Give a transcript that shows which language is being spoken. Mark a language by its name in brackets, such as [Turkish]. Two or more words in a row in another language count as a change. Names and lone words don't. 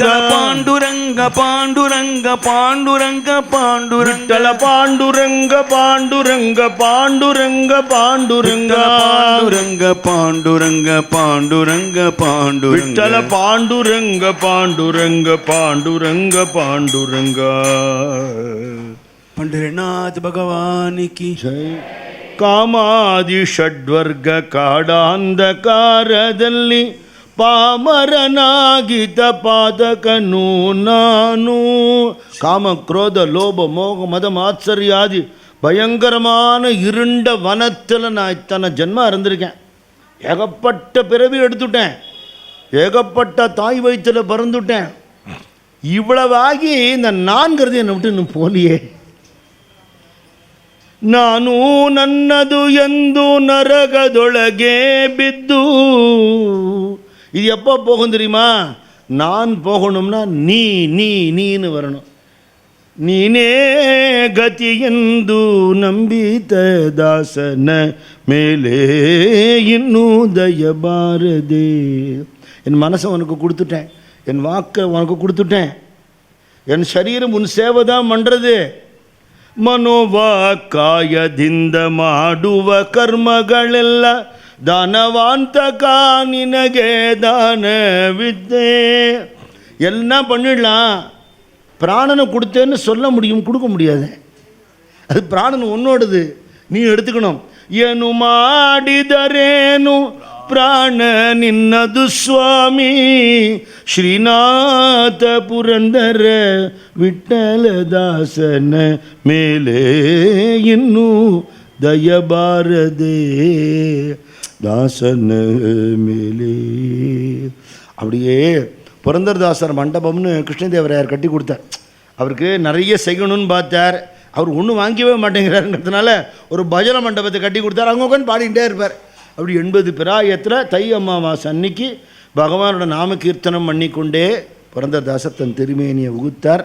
[Kannada] ಪಾಂಡುರಂಗ ಪಾಂಡುರಂಗ ಪಾಂಡುರಂಗ ಪಾಂಡುರಂಗ, ವಿಠಲ ಪಾಂಡುರಂಗ ಪಾಂಡುರಂಗ ಪಾಂಡುರಂಗ ಪಾಂಡುರಂಗ, ಪಾಂಡುರಂಗ ಪಾಂಡುರಂಗ ಪಾಂಡುರಂಗ ಪಾಂಡುರಂಗ, ವಿಠಲ ಪಾಂಡುರಂಗ ಪಾಂಡುರಂಗ ಪಾಂಡುರಂಗ ಪಾಂಡುರಂಗ. [Hindi] पंढरीनाथ भगवान की [Kannada] ಜೈ. ಕಾಮಾದಿ ಷಡ್ವರ್ಗ ಕಾಡಾಂಧಕಾರದಲ್ಲಿ ಪಾಮರನಾಗಿದ್ದ ಪಾದಕನು ನಾನು. [Tamil] காம குரோத லோப மோக மத மாத்சரியாதி பயங்கரமான இருண்ட வனத்தில் நான் இத்தனை ஜென்மா இருந்திருக்கேன். ஏகப்பட்ட பிறவி எடுத்துட்டேன், ஏகப்பட்ட தாய் வயிற்றில் பிறந்துட்டேன். இவ்வளவாகி இந்த நான்கிறது என்னை விட்டு இன்னும் போலியே. [Kannada] ನಾನು ನನ್ನದು ಎಂದು ನರಕದೊಳಗೆ ಬಿದ್ದು. [Tamil] இது எப்போ போகும் தெரியுமா? நான் போகணும்னா நீன்னு வரணும். [Kannada] ನೀನೇ ಗತಿ ಎಂದು ನಂಬಿತ ದಾಸನ ಮೇಲೆ ಇನ್ನೂ ದಯಬಾರದೆ. [Tamil] என் மனசை உனக்கு கொடுத்துட்டேன், என் வாக்கை உனக்கு கொடுத்துட்டேன், என் சரீரம் உன் சேவை தான் பண்ணுறது. [Kannada] ಮನೋವಾಕಾಯದಿಂದ ಮಾಡುವ ಕರ್ಮಗಳೆಲ್ಲ ದಾನವಾಂತಕ ನಿನಗೆ ದಾನವಿದ್ದೆ. [Tamil] எல்லாம் பண்ணிடலாம், பிராணனை கொடுத்தேன்னு சொல்ல முடியும், கொடுக்க முடியாது. அது பிராணன் உன்னோடது, நீ எடுத்துக்கணும். [Kannada] ಏನು ಮಾಡಿದರೇನು ಪ್ರಾಣ ನಿನ್ನದು ಸ್ವಾಮಿ. ಶ್ರೀನಾಥ ಪುರಂದರ ವಿಠಲದಾಸನ ಮೇಲೆ ಇನ್ನೂ ದಯಬಾರದೆ ದಾಸನ ಮೇಲೆ. [Tamil] அப்படியே புரந்தரதாசர் மண்டபம்னு கிருஷ்ணதேவராயர் கட்டி கொடுத்தார். அவருக்கு நிறைய செய்யணும்னு பார்த்தார், அவர் ஒன்றும் வாங்கிக்கவே மாட்டேங்கிறாருங்கிறதுனால ஒரு பஜனை மண்டபத்தை கட்டி கொடுத்தார். அவங்க உட்காந்து பாடிக்கிட்டே இருப்பார். அப்படி 80 பிராயத்தில் தை அமாவாசை அன்னைக்கு பகவானோட நாம கீர்த்தனம் பண்ணிக்கொண்டே புரந்தரதாசர் தன் திருமேனியை உகுத்தார்.